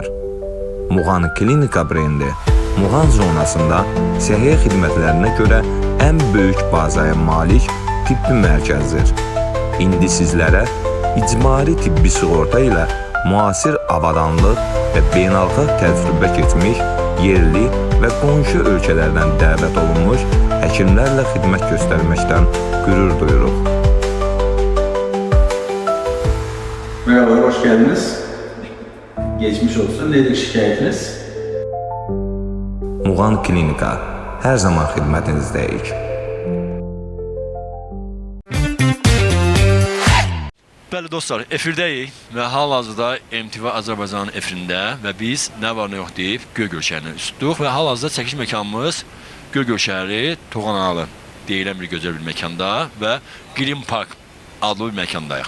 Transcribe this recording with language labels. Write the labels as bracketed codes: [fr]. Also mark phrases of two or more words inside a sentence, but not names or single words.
[az] Muğan Klinika brendi Muğan zonasında səhiyyə xidmətlərinə görə ən böyük bazaya malik tibbi mərkəzdir. İndi sizlərə icbari tibbi sığorta ilə müasir avadanlıq və beynəlxalq təcrübə keçmiş yerli və qonşu ölkələrdən dəvət olunmuş həkimlərlə xidmət göstərməkdən qürur duyuruq. [tr] Merhaba, hoş geldiniz. Geçmiş olsun. Nedir şikayetiniz? [az] Muğan Klinika hər zaman xidmətinizdəyik. Bəli dostlar, efirdəyik və hal-hazırda MTV Azərbaycanın efirində və biz nə var nə yox deyib Göygöl şəhərinə üst tutduq və hal-hazırda çəkiş məkanımız Göygöl şəhəri Toğanalı deyilən bir gözəl bir məkanda və Green Park adlı bir məkandayıq.